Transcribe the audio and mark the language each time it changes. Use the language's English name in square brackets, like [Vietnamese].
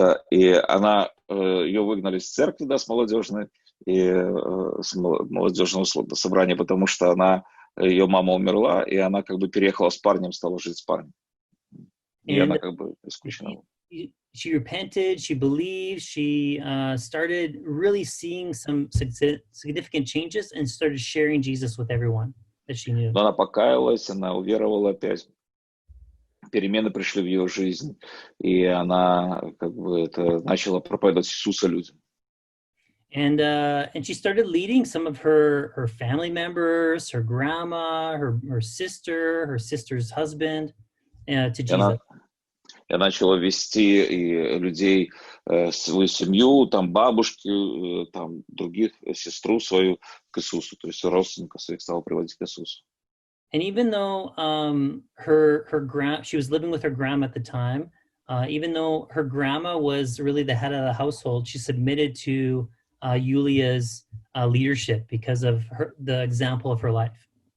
[Russian] И она, ее выгнали с церкви, да, с молодежного собрания, потому что ее мама умерла, и она как бы переехала с парнем, стала жить с парнем. И она как бы исключена. [English] She repented, she believed, she started really seeing some significant changes and started sharing Jesus with everyone that she knew. [Russian] Но она покаялась, она уверовала опять. Перемены пришли в ее жизнь, и она как бы это начала проповедовать Иисуса людям. [English] And she started leading some of her family members, her grandma, her sister, her sister's husband to Jesus. [Russian] Я начала вести и людей, свою семью, там бабушки, там других, сестру свою к Иисусу, то есть родственников своих стала приводить к Иисусу. [English] And even though she was living with her grandma at the time, even though her grandma was really the head of the household, she submitted to Yulia's leadership because of the example of her life.